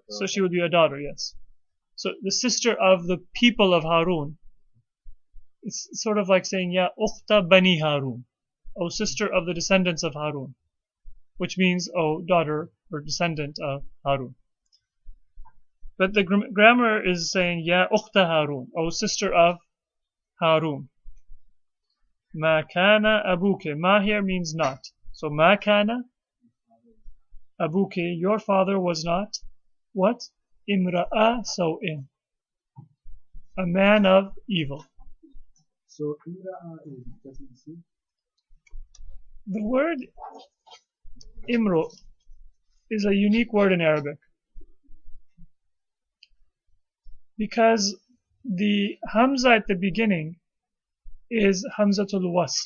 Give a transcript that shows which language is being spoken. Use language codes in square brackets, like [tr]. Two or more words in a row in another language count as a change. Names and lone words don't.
[en] So she would be a daughter, yes. So the sister of the people of Harun. It's sort of like saying, [ar] يا أخت بني هارون, [en] oh, sister of the descendants of Harun, which means, oh, daughter or descendant of Harun. But the grammar is saying, [ar] يا أخت هارون, [en] oh, sister of Harun. [ar] ما كان أبوك. [en] Ma here means not. [ar] So ما كان أبوك, [en] your father was not. What? [ar] امرأ سوء. [en] A man of evil. So imra'a doesn't see. The word imru is a unique word in Arabic because the hamza at the beginning is [ar] همزة الوصل.